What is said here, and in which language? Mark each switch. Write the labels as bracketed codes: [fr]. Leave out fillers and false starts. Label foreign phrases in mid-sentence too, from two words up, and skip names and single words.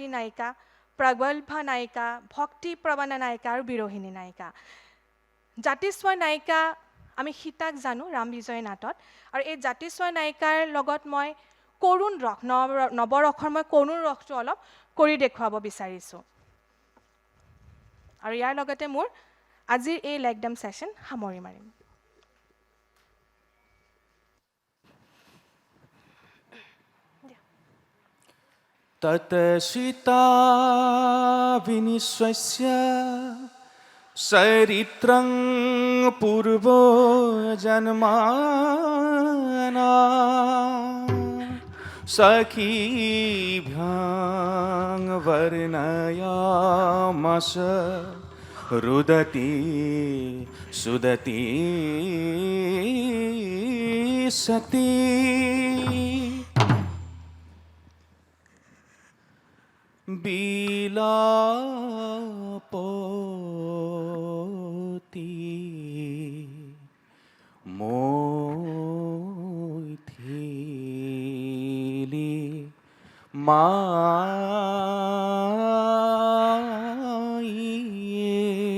[as] নায়িকা প্ৰগল্ভা নায়িকা ভক্তি প্ৰৱণ নায়িকা আৰু বিৰোহিনী নায়িকা জাতিস্বৰ নায়িকা আমি সীতাক জানো ৰাম বিজয় নাটত আৰু এই জাতিস্বৰ নায়িকাৰ লগত মই কৰুণ ৰস নৱৰসৰ মই কৰুণ ৰসটো অলপ কৰি দেখুৱাব বিচাৰিছোঁ আৰু ইয়াৰ লগতে মোৰ আজিৰ এই লেগডাম সেশন সামৰি মাৰিম [sa] तत सीता विनिश्वस्य चरित्रं पूर्वो जन्माना सखीभ्यां वर्णयामस रुदति सुदति [as] सती বিলাপতি মৈথিলি মাইয়ে